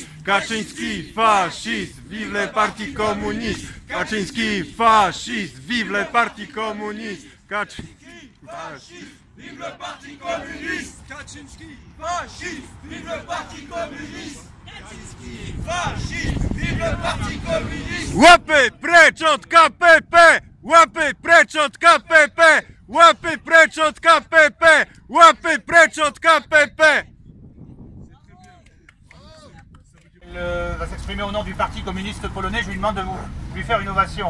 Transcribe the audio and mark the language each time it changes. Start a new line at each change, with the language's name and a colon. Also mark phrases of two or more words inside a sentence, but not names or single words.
French: Kaczynski, fasciste, vive le parti communiste! Kaczynski, fasciste, vive le parti communiste! Kaczynski, fasciste, vive le parti communiste! Kaczynski, fasciste, vive le parti communiste! Kaczynski, fasciste, vive le parti communiste!
Polish: Łapy precz od KPP! Łapy precz od KPP! Łapy precz od KPP! Łapy precz od KPP!
French: Il va s'exprimer au nom du Parti communiste polonais. Je lui demande de lui faire une ovation.